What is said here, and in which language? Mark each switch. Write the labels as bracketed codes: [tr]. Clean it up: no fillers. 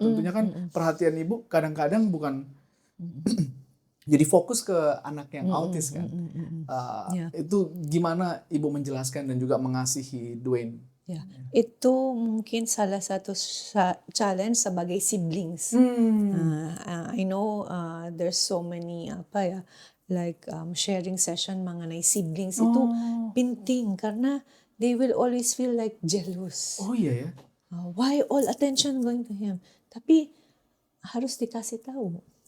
[id] Tentunya kan perhatian Ibu kadang-kadang bukan jadi fokus ke anak yang autis kan. Itu gimana Ibu menjelaskan dan juga mengasihi Dwayne? Ya, itu mungkin salah satu challenge sebagai siblings. [en] I know there's so many like sharing session [id] mengenai [en] siblings [id] itu penting karena [en] they will always feel like jealous. [id] Oh iya ya. [en] Why all attention going to him? [id] Tapi harus dikasih tahu.